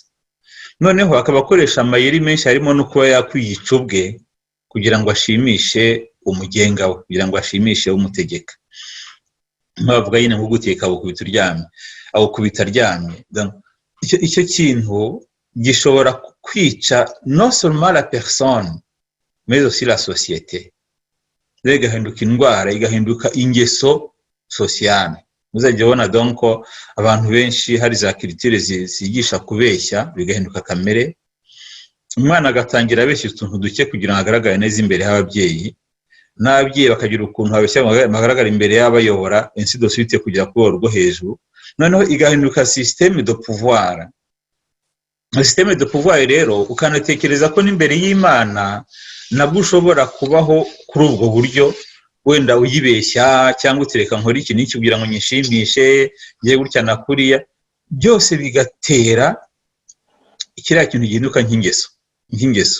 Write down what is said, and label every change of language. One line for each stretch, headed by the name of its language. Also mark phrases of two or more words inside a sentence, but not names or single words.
Kinyarwanda: Noneho akaba akoresha amayeri menshi, harimo no kuba yakwiyica ubwe kugira ngo ashimishe umugenga we, kugira ngo ashimishe umutegeka. Bavuga yine nko guteka abukubita aryamye. Icyo kintu gishobora kwica
French: non seulement la personne mais aussi la société.
Kinyarwanda: Igahinduka indwara, igahinduka ingeso sociale. Muzajya ubona donc abantu benshi hari za culture zigisha kubeshya, bigahinduka kamere. Umwana agatangira abeshya utuntu duke kugira ngo agaragare neza imbere y'ababyeyi, n'ababyeyi bakagira ukuntu babeshya bagaragara imbere y'abayobora,
French: ainsi de suite
Kinyarwanda: kujya ku rwo hejuru. Noneho igahinduka
French: système de pouvoir. Système de pouvoir
Kinyarwanda: rero ukanatekereza ko n'imbere y'Imana nabwo ushobora kubaho kuri ubwo buryo, wenda uyibeshya cyangwa utereka nkora iki n'iki kugira ngo nyishimishe, ngiye gutya na kuriya, byose bigatera ikiriya kintu gihinduka nk'ingeso.